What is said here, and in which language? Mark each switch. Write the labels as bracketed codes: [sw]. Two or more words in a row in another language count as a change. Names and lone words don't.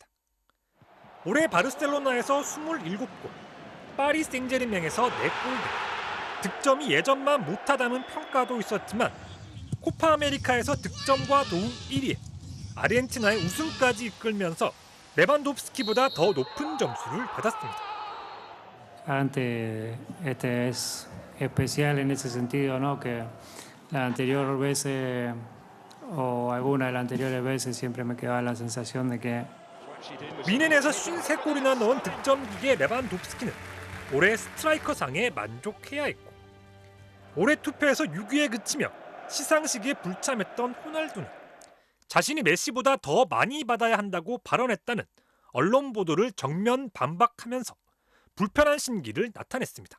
[ko] 올해 바르셀로나에서 27골, 파리 생제르맹에서 4골 등 득점이 예전만 못하다는 평가도 있었지만 코파 아메리카에서 득점과 도움 1위에 아르헨티나의 우승까지 이끌면서 레반도프스키보다 더 높은 점수를 받았습니다. [es] Este es especial en ese sentido, ¿no? Que la anterior veces o alguna de las anteriores veces siempre me quedaba la sensación de que [ko] 미넨에서 53골이나 넣은 득점기계 레반도프스키는 올해 스트라이커상에 만족해야 했고 올해 투표에서 6위에 그치며 시상식에 불참했던 호날두는 자신이 메시보다 더 많이 받아야 한다고 발언했다는 언론 보도를 정면 반박하면서 불편한 심기를 나타냈습니다.